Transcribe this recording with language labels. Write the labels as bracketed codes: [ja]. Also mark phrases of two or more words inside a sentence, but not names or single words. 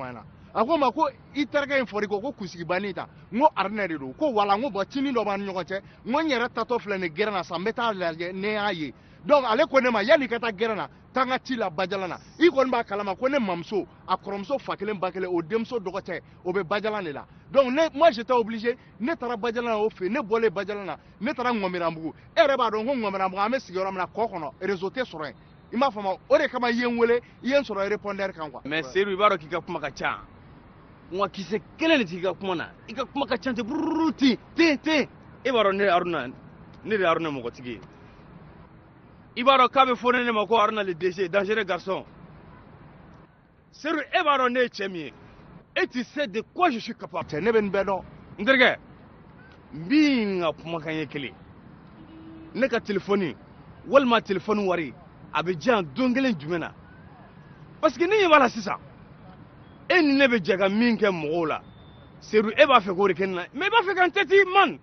[bm] n ɲɛna a ko n ma ko i terikɛ in fɔra i kɔ ko kusigibani ta n ko Arnɛ de don ko wala n ko bɔn cinin dɔ b'an ni ɲɔgɔn cɛ n ko n yɛrɛ tatɔ filɛ nin gɛrɛn na sa n bɛ taa lajɛ ne y'a ye donc ale ko ne ma yanni i ka taa gɛrɛn na taa n ka ci la Bajala na i kɔni b'a kalama ko ne mamuso a kɔrɔmuso fa kelen ba kelen o denmuso dɔgɔcɛ o bɛ Bajala de la [fr] donc moi j'étais obligé [bm] ne taara Bajala na o fɛ ne bɔlen Bajala na ne taara Ŋɔmiranbugu e yɛrɛ b'a dɔn ko Ŋɔmiranbugu an bɛ sigi yɔrɔ min na kɔ kɔnɔ réseau tɛ sɔrɔ yen i m'a faamu o de kama i ye n wele i ye n sɔrɔ répondeur kan quoi mais Sedu i b'a dɔn k'i ka kuma ka ca wa kisɛ kelen de t'i ka kuma na i ka kuma ka ca ten bururu ten e b'a dɔn ne de ye Aruna mɔgɔtigi ye i b'a dɔn k'a bɛ fɔ ne ma ko Aruna [fr] le DG dangereux garçon [bm] Sedu e b'a dɔn ne ye cɛ min ye [fr] et tu sais de quoi je suis capable [bm] cɛ ne bɛ nin bɛɛ dɔn n terikɛ n b'i ka kumakan ye kelen ne ka telefɔni walima téléphone wari a bɛ diyan don kelen jumɛn na [fr] parce que [bm] ni ɲɛ b'a la sisan e ni ne bɛ jɛ ka min kɛ mɔgɔw la Seydou e b'a fɛ k'o de kɛ ne na mais i b'a fɛ ka n tɛti man.